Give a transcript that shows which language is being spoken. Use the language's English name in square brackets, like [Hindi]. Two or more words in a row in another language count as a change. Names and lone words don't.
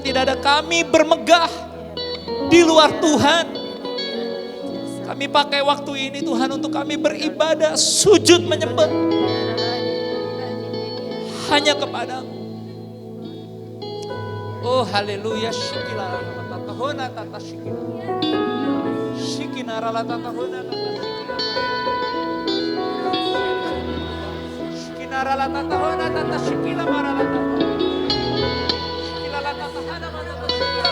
[Indonesian] Tidak ada kami bermegah di luar Tuhan. Kami pakai waktu ini Tuhan untuk kami beribadah, sujud menyembah hanya kepadamu. Oh haleluya. Shikila tatahona tata shikila. Shikinara tatahona tata shikila. Shikinara tatahona tata shikila marala tatahona. Shikila tatahana marala shikila.